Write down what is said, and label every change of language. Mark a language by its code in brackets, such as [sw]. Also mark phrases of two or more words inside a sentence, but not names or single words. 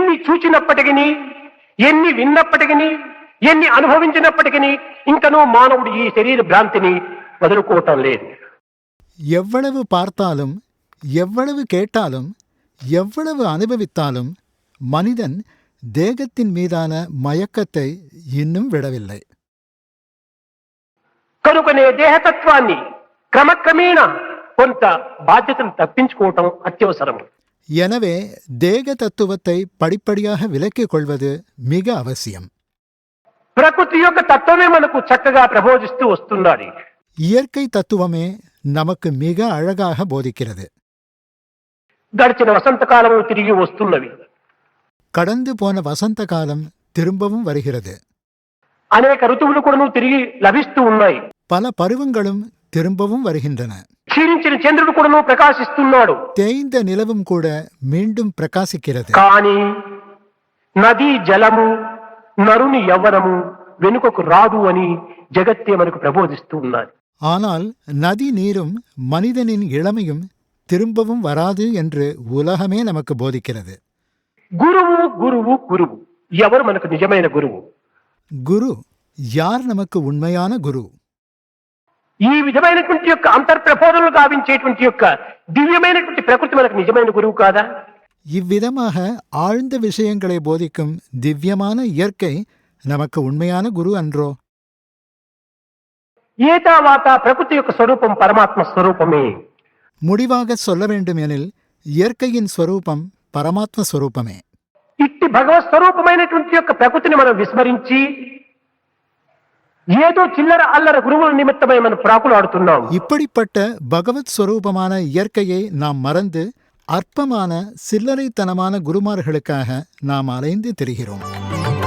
[te] చూచినప్పటికీ, ఎన్ని విన్నప్పటికీ, ఎన్ని అనుభవించినప్పటికీ ఇంకనూ మానవుడు ఈ శరీర భ్రాంతిని వదులుకోవటం లేదు. [ta] எவ்வளவு பார்த்தாலும், எவ்வளவு கேட்டாலும், எவ்வளவு அனுபவித்தாலும் மனிதன் தேகத்தின் மீதான மயக்கத்தை இன்னும் விடவில்லை. [te] కనుకనే దేహతత్వాన్ని క్రమక్రమేణ కొంత బాధ్యతను తప్పించుకోవటం అత్యవసరం. [ta] எனவே தேக தத்துவத்தை படிப்படியாக விலக்கிக் கொள்வது மிக அவசியம். [te] ప్రకృతి యొక్క తత్వమే మనకు చక్కగా ప్రబోధిస్తూ వస్తున్నాడు. [ta] இயற்கை தத்துவமே நமக்கு மிக அழகாக போதிக்கிறது. [te] గడిచిన వసంతకాలము తిరిగి వస్తున్నవి. [ta] கடந்து போன வசந்த காலம் திரும்பவும் வருகிறது. [te] అనేక ఋతువులు కూడా తిరిగి లభిస్తూ ఉన్నాయి. [ta] பல பருவங்களும் திரும்பவும் வருகின்றன. [te] క్షీణించిన చంద్రుడు కూడా ప్రకాశిస్తున్నాడు. [ta] தேய்ந்த நிலவும் கூட மீண்டும் பிரகாசிக்கிறது. [te] కానీ నదీ జలము నరుని యవ్వనము వెనుకకు రాదు అని జగత్తే మనకు ప్రబోధిస్తూ ఉన్నది. [ta] ஆனால் நதி நீரும் மனிதனின் இளமையும் திரும்பவும் வராது என்று உலகமே நமக்கு போதிக்கிறது. [te] గురువు గురువు గురువు ఎవరు మనకు నిజమైన గురువు? [ta] குரு யார் நமக்கு உண்மையான குரு? [te] ఈ విధమైనటువంటి యొక్క అంతర్ప్రబోధనలు గావించేటువంటి యొక్క దివ్యమైనటువంటి ప్రకృతి మనకు నిజమైన గురువు కాదా? [ta] இவ்விதமாக ஆழ்ந்த விஷயங்களை போதிக்கும் திவ்யமான இயற்கை நமக்கு உண்மையான குரு அன்றோ? [te] ఏతావాత ప్రకృతి యొక్క స్వరూపం పరమాత్మ స్వరూపమే. [ta] முடிவாக சொல்ல வேண்டும் எனில் இயற்கையின் ஸ்வரூபம் பரமாத்ம ஸ்வரூபமே. [te] ఇట్టి భగవత్ స్వరూపమైనటువంటి యొక్క ప్రకృతిని మనం విస్మరించి ఏదో చిల్లర అల్లర గురువుల నిమిత్తమై మనం ప్రాకులాడుతున్నాం. [ta] இப்படிப்பட்ட பகவத் ஸ்வரூபமான இயற்கையை நாம் மறந்து அற்பமான சில்லறைத்தனமான குருமார்களுக்காக நாம் அலைந்து திரிகிறோம்.